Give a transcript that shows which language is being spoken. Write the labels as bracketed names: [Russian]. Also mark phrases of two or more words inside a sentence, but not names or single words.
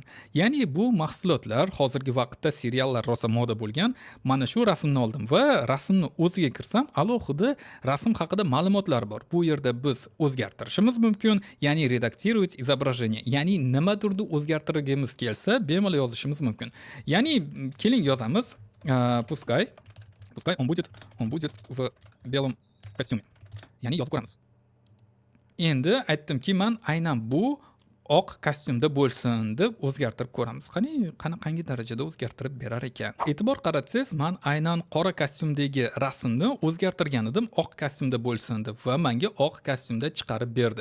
[Uzbek] Ya'ni bu mahsulotlar hozirgi vaqtda seriallar rosa moda bo'lgan. Mana shu rasmni oldim va rasmni o'ziga kirsam, alohida rasm haqida ma'lumotlar bor. Bu yerda biz o'zgartirishimiz mumkin, ya'ni [Russian] редактировать изображение, [Uzbek] ya'ni nima turda o'zgartirgimiz kelsa, bemalol yozishimiz mumkin. Ya'ni keling yozamiz, [Russian] пускай он будет в белом костюме. [Uzbek] Ya'ni yozib ko'ramiz. Endi aytdimki, men aynan bu oq kostyumda bo'lsin deb o'zgartirib ko'ramiz. Qanaqangi darajada o'zgartirib berar ekan. E'tibor qaratsangiz, men aynan qora kostyumdagi rasmni o'zgartirgan edim, oq kostyumda bo'lsin deb va menga oq kostyumda chiqarib berdi.